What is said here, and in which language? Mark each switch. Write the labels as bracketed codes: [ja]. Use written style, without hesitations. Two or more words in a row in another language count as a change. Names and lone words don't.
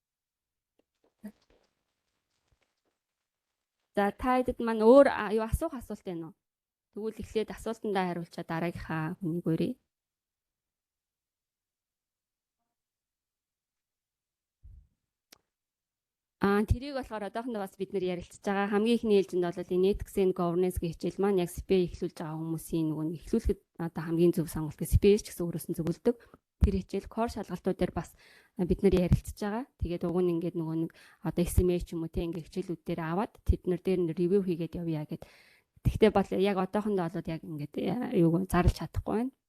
[mn] За та хэдэд маань өөр юу асуух асуулт байна уу? Тэгвэл эхлээд асуултандаа хариулчаа дараагийнхаа хүнийг өрье. Тэрийг болохоор одоохондоо бас бид нар ярилцж байгаа. Хамгийн ихний ээлжинд бол энэ [en] ethics and governance [mn] гэх хичээл маань яг CPA эхлүүлж байгаа хүмүүсийн нөгөө эхлүүлэхэд одоо хамгийн зөв сонголт гэх CPA ч гэсэн өөрөөс нь зөвлөдөг. Тэр хичээл core шалгалтууд дээр бас бид нар ярилцж байгаа. Тэгээд уг нь ингээд нөгөө нэг одоо SMA ч юм уу те ингээд хичээлүүд дээр аваад тэднэр дээр ревю хийгээд явъя гэд. Тэгтээ бол яг одоохондоо бол яг ингээд юуг зарлж чадахгүй байна.